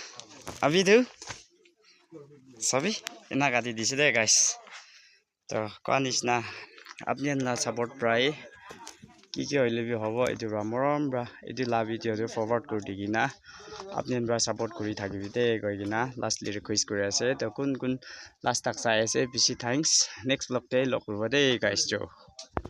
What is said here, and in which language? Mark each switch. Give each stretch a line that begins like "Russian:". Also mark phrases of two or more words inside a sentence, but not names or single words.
Naga Pidgin: abhi tu sabi ina gadi dise de guys to konis na apni na support prai ki hoile bi hobo etu ramoram bra etu la video tu forward kori digina apni bra support kori thakibi de goigina lastly request kori ase to kun kun last tak sai ase bisi thanks
English: next vlog
Naga Pidgin: te log korbo de guys jo